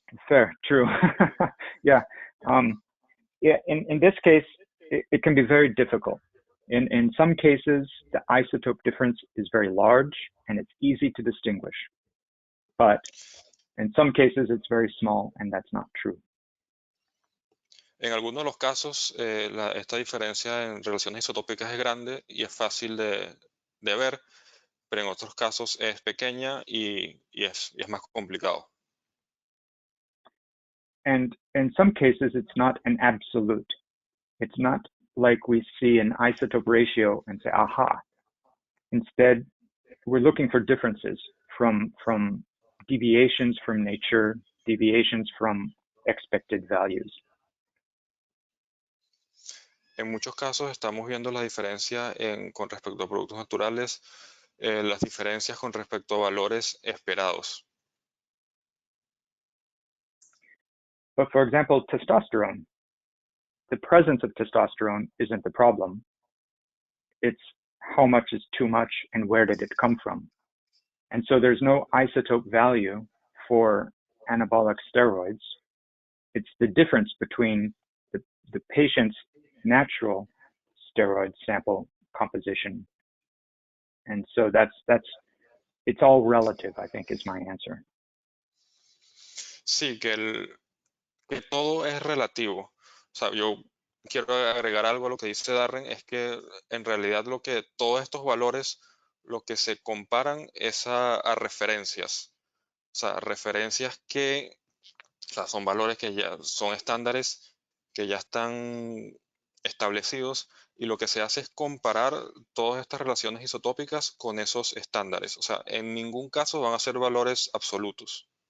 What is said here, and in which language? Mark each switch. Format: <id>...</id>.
<en>Fair, true. Yeah. Yeah. In this case, it can be very difficult. In some cases, the isotope difference is very large and it's easy to distinguish. but in some cases it's very small, and that's not true.</en> <es>En algunos de los casos, esta diferencia en relaciones isotópicas es grande y es fácil de ver, pero en otros casos es pequeña y es más complicado.</es> <en>And in some cases, it's not an absolute. It's not like we see an isotope ratio and say, aha. Instead, we're looking for differences from deviations from nature, deviations from expected values.</en> <es>En muchos casos estamos viendo la diferencia con respecto a productos naturales, las diferencias con respecto a valores esperados.</es> <en>But for example, testosterone, the presence of testosterone isn't the problem. It's how much is too much and where did it come from? And so there's no isotope value for anabolic steroids. It's the difference between the patient's natural steroid sample composition. And so it's all relative, I think, is my answer.</en> <es>Sí, que todo es relativo. O sea, yo quiero agregar algo a lo que dice Darren, es que en realidad todos estos valores, lo que se comparan es a referencias. O sea, referencias que, o sea, son valores que ya son estándares que ya están establecidos y lo que se hace es comparar todas estas relaciones isotópicas con esos estándares. O sea, en ningún caso van a ser valores absolutos.</es>